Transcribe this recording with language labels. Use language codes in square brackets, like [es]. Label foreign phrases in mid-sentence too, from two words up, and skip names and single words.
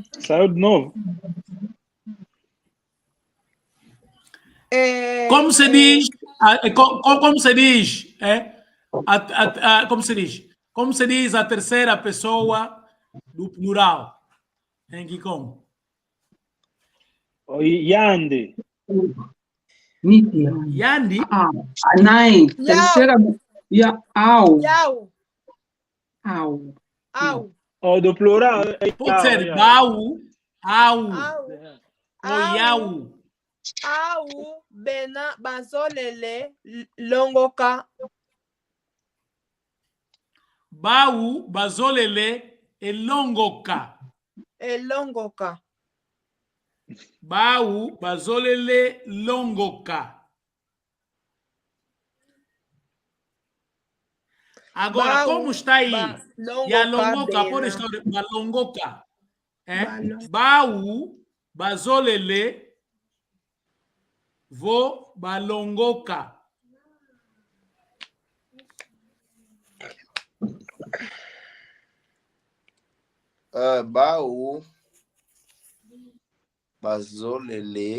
[pt] Saiu de novo. Como se diz? Como se diz? Como se diz? Como se diz a terceira pessoa do plural? Em que como? [kg] Yandi. Yandi? Anai. Terceira. Au. Yau. Au. Au. [pt] O do plural. Pode ser bau, au, ou yau. [kg] Au, bena, bazolele, longoka. Bau, bazolele, elongoka. Elongoka. Bau, bazolele, longoka. [pt] Agora, como está aí? E a longoka pode estar balongoka. [kg] Bau, bazolele, vo, balongoka. Baú Bazolele.